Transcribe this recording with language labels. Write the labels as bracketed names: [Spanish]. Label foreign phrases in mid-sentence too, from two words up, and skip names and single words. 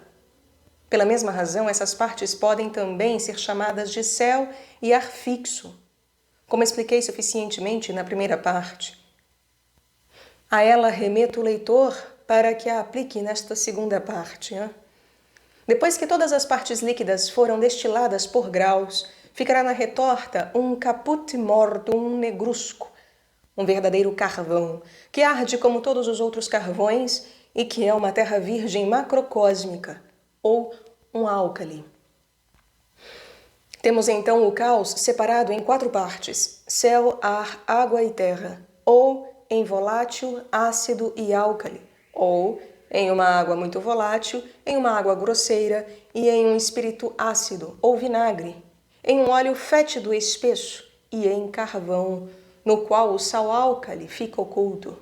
[Portuguese] Pela mesma razão, essas partes podem também ser chamadas de céu e ar fixo, como expliquei suficientemente na primeira parte. A ela remeto o leitor para que a aplique nesta segunda parte. Depois que todas as partes líquidas foram destiladas por graus, ficará na retorta um [Latin] caput mortuum [Portuguese] negrusco, um verdadeiro carvão, que arde como todos os outros carvões e que é uma terra virgem macrocósmica, ou um álcali. Temos então o caos separado em 4 partes: céu, ar, água e terra, ou em volátil, ácido e álcali, ou em uma água muito volátil, em uma água grosseira e em um espírito ácido ou vinagre, em um óleo fétido espesso e em carvão, no qual o sal álcali fica oculto.